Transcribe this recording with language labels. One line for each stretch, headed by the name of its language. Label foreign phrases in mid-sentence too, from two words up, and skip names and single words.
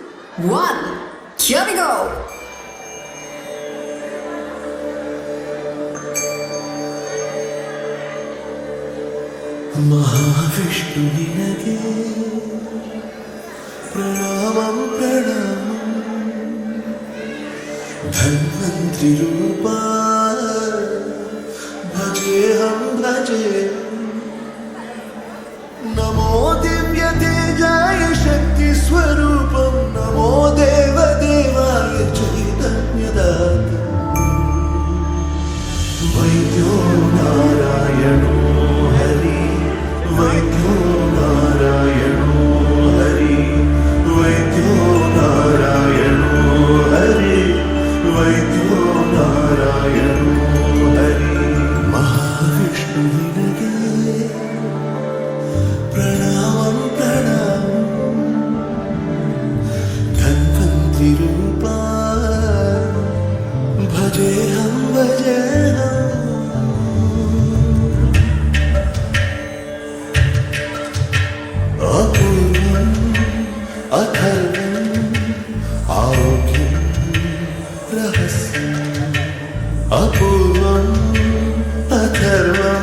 English: one. Here we go.
Sanskrit: ಮಹಾವಿಷ್ಣು ನಿನಗೆ ಪ್ರಣಾಮಂ ಪ್ರಣಾಮಂ ಧನ್ವಂತ್ರಿ ರೂಪ ಭಜೇಹಂ ಭಜೇಹಂ ನಮೋ ದಿವ್ಯ ತೇಜಾಯ ಶಕ್ತಿ ಸ್ವರೂಪಂ ನಮೋ ದೇವ ದೇವಾಯ ಚೈತನ್ಯದಾತ ವೈದ್ಯೋ ನಾರಾಯಣೋ ಹರಿ ವೈದ್ಯೋ ನಾರಾಯಣೋ ಹರಿ ವೈದ್ಯೋ ನಾರಾಯಣೋ ಹರಿ ವೈದ್ಯೋ ನಾರಾಯಣೋ ಹರಿ ಮಹಾವಿಷ್ಣು ನಿನಗೆ ಪ್ರಣಾಮಂ ಪ್ರಣಾಮಂ ಧನ್ವಂತ್ರಿ ರೂಪ ಭಜೇಹಂ ಭಜೇಹಂ ಅಪೂರ್ವಂ ಅಥರ್ವಂ ಆರೋಗ್ಯಂ ರಹಸ್ಯಂ ಅಪೂರ್ವಂ ಅಥರ್ವಂ